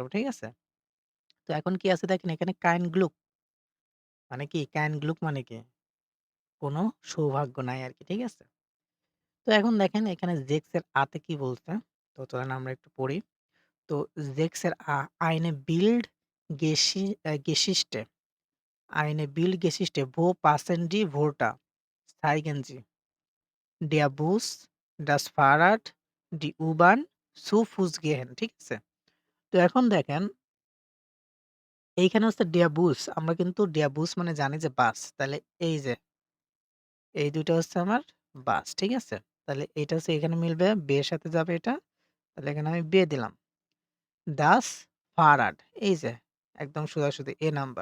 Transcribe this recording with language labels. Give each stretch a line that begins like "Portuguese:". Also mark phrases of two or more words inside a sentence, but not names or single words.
Bangla: ঠিক আছে? তো এখন কি আছে দেখেন এখানে
German: Kein Glück
Bangla: মানে কি?
German: Kein Glück
Bangla: মানে কি? কোনো সৌভাগ্য নাই আরকি। ঠিক আছে? তো এখন দেখেন এখানে জেক্স এর আ তে কি বলছে? তো চলেন আমরা একটু পড়ি। তো জেক্স এর আ
German: eine Bild Geschichte eine Bildgeschichte wo passen die Wörter? Zeigen Sie. Der Bus, das Fahrrad, die U-Bahn, zu Fuß gehen।
Bangla: ঠিক আছে? তো এখন দেখেন এইখানে হচ্ছে
German: der Bus
Bangla: আমরা কিন্তু
German: der Bus
Bangla: মানে জানি যে বাস। তাহলে এই যে এই ২ টা হচ্ছে আমার বাস। ঠিক আছে? তাহলে এটা হচ্ছে এখানে মিলবে বে এর সাথে যাবে এটা। তাহলে এখানে আমি বে দিলাম।
German: Das Fahrrad
Bangla: এই যে একদম সোজাসুজি এ নাম্বার।